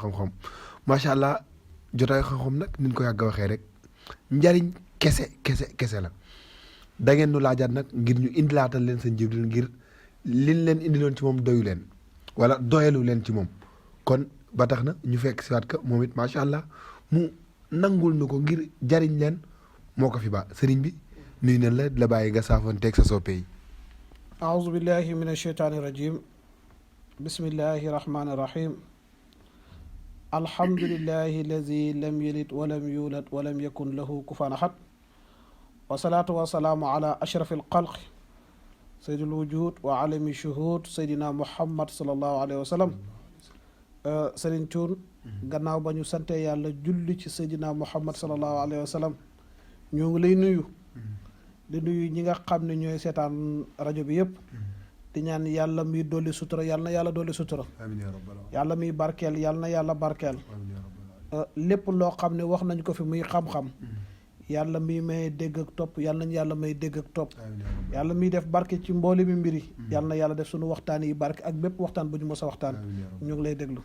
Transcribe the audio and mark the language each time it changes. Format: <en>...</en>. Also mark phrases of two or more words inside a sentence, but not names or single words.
<wo>xam-xam</wo> <ar>ماشاء الله</ar> <wo>jotaayu xam-xam nag niñ ko yàgg a waxee rek njariñ kese la da ngeen nu laajaat nag ngir ñu indilaatal leen seen Jibril ngir liñ leen indiloon ci moom doyu leen wala doyalu leen ci moom kon ba tax na ñu fekk si waat ka moom it</wo> <ar>ماشاء الله</ar> <wo>mu nangul nu ko ngir jariñ leen moo ko fi ba sëriñ bi nuyu ne la bàyyi nga saafoonteeg sa soppe yi.</wo> <ar>أعوذ بالله من الشيطان الرجيم بسم الله الرحمن الرحيم الحمد لله الذي لم يلد ولم يولد ولم يكن له كفوا أحد والصلاة والسلام على أشرف الخلق سيد الوجود وعالم الشهود سيدنا محمد صلى الله عليه وسلم</ar> <wo>Serigne Thioune gannaaw ba ñu sante yàlla julli ci Seydina Muhammad</wo> <ar>صلى الله عليه وسلم</ar> <wo>ñoo ngi lay nuyu di nuyu ñi nga xam ne ñooy seetaan rajo bi yëpp di ñaan yàlla miy dolli sutura yàlla na yàlla dolli sutura yàlla miy barkeel yàlla na yàlla barkeel lépp loo xam ne wax nañ ko fi muy xam-xam yàlla miy may dégg ak topp yàlla nañ yàlla may dégg ak topp yàlla miy def barke ci mboole mi mbiri yàlla na yàlla def suñu waxtaan yi barke ak bépp waxtaan bu ñu mos a waxtaan ñu ngi lay déglu</wo>